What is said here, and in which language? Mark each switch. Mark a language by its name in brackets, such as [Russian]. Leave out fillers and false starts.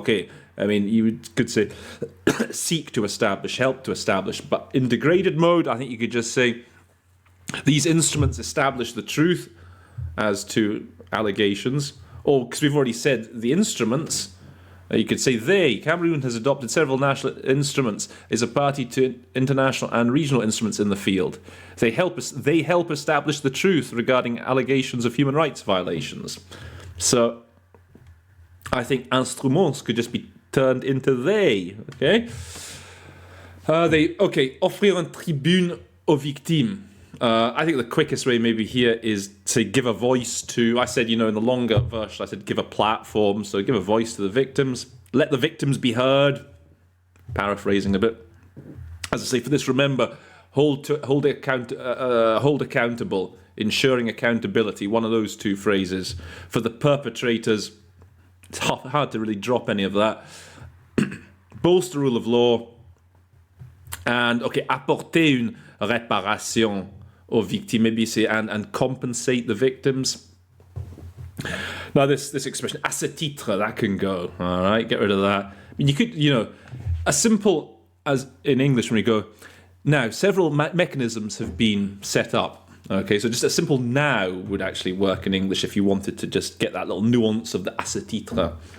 [English] Okay, I mean, you could say seek to establish, help to establish, but in degraded mode, I think you could just say these instruments establish the truth as to allegations, or because we've already said the instruments, you could say Cameroon has adopted several national instruments, is a party to international and regional instruments in the field. They help establish the truth regarding allegations of human rights violations. So I think instruments could just be turned into they. Okay. [French] Offrir une tribune aux victimes. [English] I think the quickest way maybe here is to give a voice to, I said, in the longer version, I said give a platform, so give a voice to the victims, let the victims be heard, paraphrasing a bit. As I say, for this, remember, hold accountable, ensuring accountability, one of those two phrases, for the perpetrators It's hard to really drop any of that. Bolster rule of law. [French] And, apporter une réparation aux victimes. [English] Maybe say, and compensate the victims. Now, this expression, [French] à ce titre, [English] that can go. All right, get rid of that. I mean, you could, as simple as in English when we go, now, several mechanisms have been set up. Okay, so just a simple now would actually work in English if you wanted to just get that little nuance of the [French] à ce titre.